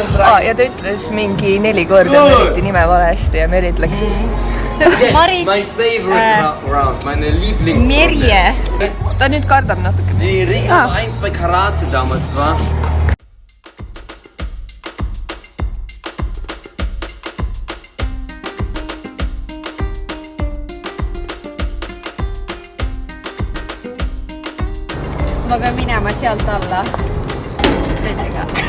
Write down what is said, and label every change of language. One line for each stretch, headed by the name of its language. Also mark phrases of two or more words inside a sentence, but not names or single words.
Estonian: Ja ta ütles mingi 4 korda Meriti nime valesti ja Merit läks. Marit.
English: My favorite round,
German: meine Lieblings.
Estonian: Merje. Ta nüüd kardab natuke.
German: Die Ring 1 bei Karate damals war.
Estonian: Ma pean minema sealt alla teisega.